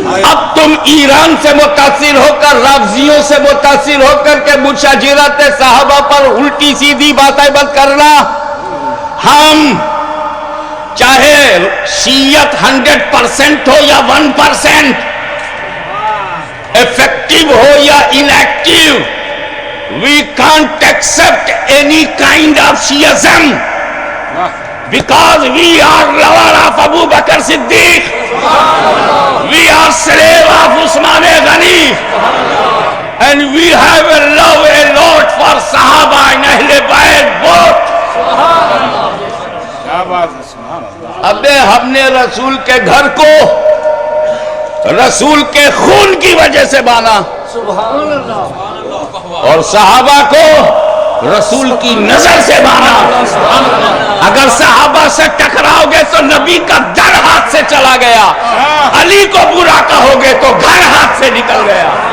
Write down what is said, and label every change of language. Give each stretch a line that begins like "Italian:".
Urdu: اب تم ایران سے متاثر ہو کر، رافضیوں سے متاثر ہو کر کے مشاجرت صحابہ پر الٹی سیدھی باتیں مت کرنا. ہم چاہے شیعت 100% ہو یا 1%، افیکٹو ہو یا inactive,
English: we can't accept any kind of Shiism because we are lover of Abu Bakr Siddiq, we are slave of Usman Ghani, and we have a love a lot for Sahaba and Ahl Bayt both.
Urdu: اب ہم نے رسول کے گھر کو رسول کے خون کی وجہ سے مانا، اور صحابہ کو رسول کی نظر سے مارا. اگر صحابہ سے ٹکراؤ گے تو نبی کا در ہاتھ سے چلا گیا, علی کو برا کہو گے تو گھر ہاتھ سے نکل گیا.